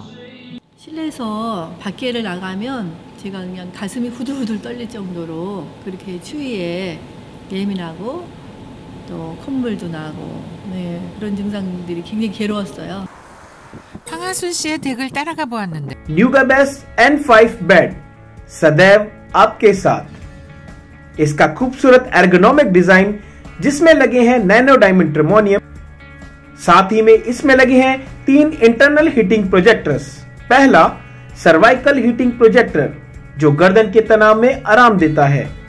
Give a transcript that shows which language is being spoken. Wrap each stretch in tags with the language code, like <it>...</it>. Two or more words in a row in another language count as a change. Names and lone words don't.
<ko>실내에서 밖에를 나가면 제가 그냥 가슴이 후들후들 떨릴 정도로 그렇게 추위에 예민하고 또 콧물도 나고 그런 증상들이 굉장히 괴로웠어요. 황하순 씨의 댁을 따라가 보았는데</ko> <hi>न्यूगाबेस्ट N5 बेड सदैव आपके साथ। इसका खूबसूरत</hi> <en>ergonomic design</en> <hi>जिसमें लगे हैं</hi> <en>nano diamond trimonium,</en> <hi>साथ ही में इसमें लगे हैं 3</hi> <en>internal heating projectors.</en> <hi>पहला</hi> <en>cervical heating projector</en> <hi>जो गर्दन के तनाव में आराम देता है।</hi>